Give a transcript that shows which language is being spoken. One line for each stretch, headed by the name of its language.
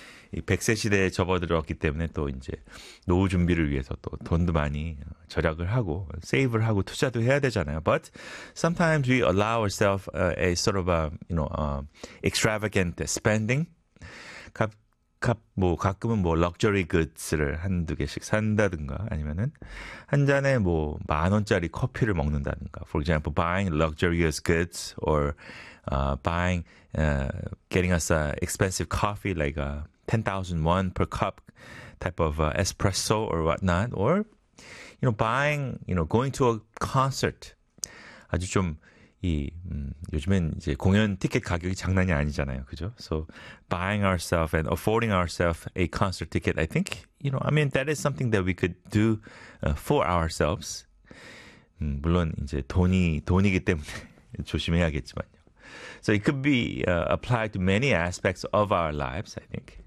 Korean: 이 100세 시대에 접어들었기 때문에 또 이제 노후 준비를 위해서 또 돈도 많이 절약을 하고 세이브를 하고 투자도 해야 되잖아요.
English: But sometimes we allow ourselves a sort of extravagant spending.
Korean: 가끔은 뭐 럭저리 굿즈를 한두 개씩 산다든가 아니면은 한 잔에 뭐 만 원짜리 커피를 먹는다든가.
English: For example, buying luxurious goods or getting us an expensive coffee like a 10,000 won per cup type of espresso or whatnot, or going to a concert.
Korean: 아주 좀 이 요즘엔 이제 공연 티켓 가격이 장난이 아니잖아요, 그죠?
English: So buying ourselves and affording ourselves a concert ticket, I think that is something that we could do for ourselves.
Korean: 물론 이제 돈이기 때문에 조심해야겠지만.
English: So it could be applied to many aspects of our lives, I think.